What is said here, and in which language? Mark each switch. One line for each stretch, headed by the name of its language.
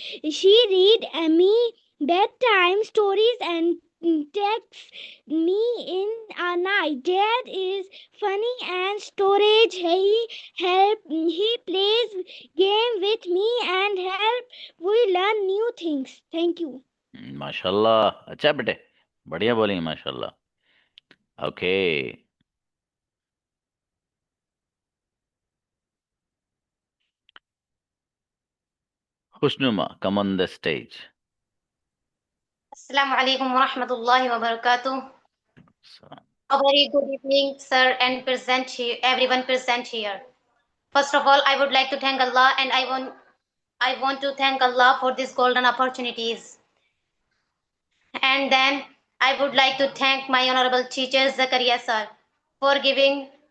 English: She read me bedtime stories and texts me in a night. Dad is funny and storage. He plays game with me and help we learn new things. Thank you.
Hindi: माशाल्लाह अच्छा बेटे बढ़िया बोलेंगे माशाल्लाह
English: okay Husnuma come on the stage
Arabic: Assalamu alaikum wa rahmatullahi wa barakatuh.
English: so, A very good evening, sir, and everyone present here. First of all, I would like to thank Allah, and I want to thank Allah for these golden opportunities. And then I would like to thank my honorable teacher Zakaria sir for giving